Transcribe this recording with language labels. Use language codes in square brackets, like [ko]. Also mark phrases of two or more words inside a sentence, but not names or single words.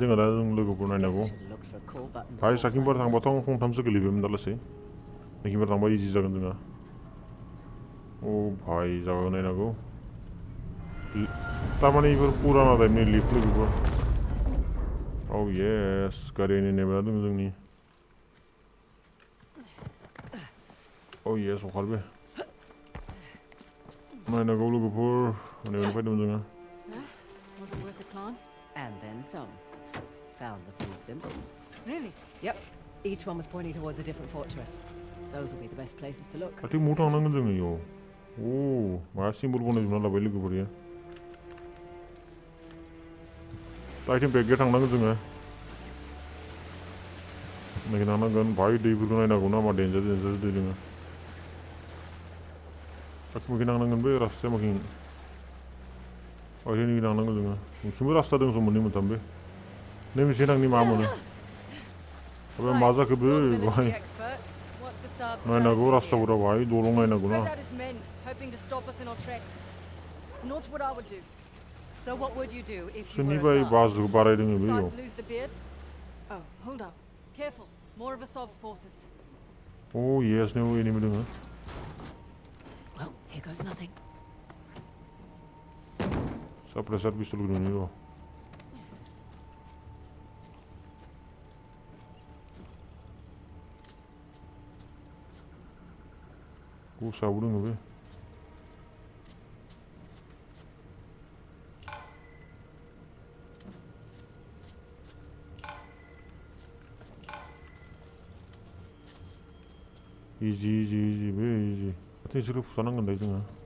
[brx] जोङो दा जों लोगोफोर नायनांगौ भाइ साखिमबार थांबाथ' आं खंथामसो गोलैबायमोन दालासै नैखिबार थांबा इजि जागोन जोंहा ओ भाइ जायगा नायनांगौ तारमाने इफोर पुराना टाइपनि लिफ्ट लोगोफोर औ येस गारिनि नेमआ दङ जोंनि औ येस अखारबाय नायनांगौ लोगोफोर नैबेनिफ्राय फैदोंमोन जोङो [en] Was it worth the climb? And then some. Found the three symbols. Really? Yep. Each one was pointing towards a different fortress. Those will be the best places to look. [brx] खाथि मु थांनांगोन जोङो इयाव ओ मा सिम्बल बनायजोबना लाबाय लोगोफोर इयो आइटेम बेगगे थांनांगोन जोङो नायनांगोन भाइ दैफोरखौ नायनांगौ ना मा डेन्जार दै दोङो आखिमखि नांनांगोन बे रास्ताया माखि ओरैनो नांनांगौ जोङो मोनसेबो रास्ता दङ सम मोननै मोनथाम बे नै मोनसे थांनि मा मोनो ओमफ्राय मा जाखो बे भाइ [en] What's the Saab [brx] नायनांगौ [en] strategy here? [brx] रास्ताफोरा भाइ दलं नायनांगौ ना [en] Spread out his men, hoping to stop us in our tracks. Not what I would do. So what would you do if you were [brx] सोरनिफ्राय [en] a Saab? [brx] बासखौ बारायदों बे इयाव [en] Besides lose the beard? Oh, hold up. Careful. More of Asav's forces. [brx] ओ येस नै एनिमि दोङो [en] Well, here goes nothing. [brx] साप्रेसार पिस्तल दोङो इयाव गुसाबो दोङो बे इजि इजि इजि बे इजि माथो इसोरखौ फुथारनांगोन दायो जोङो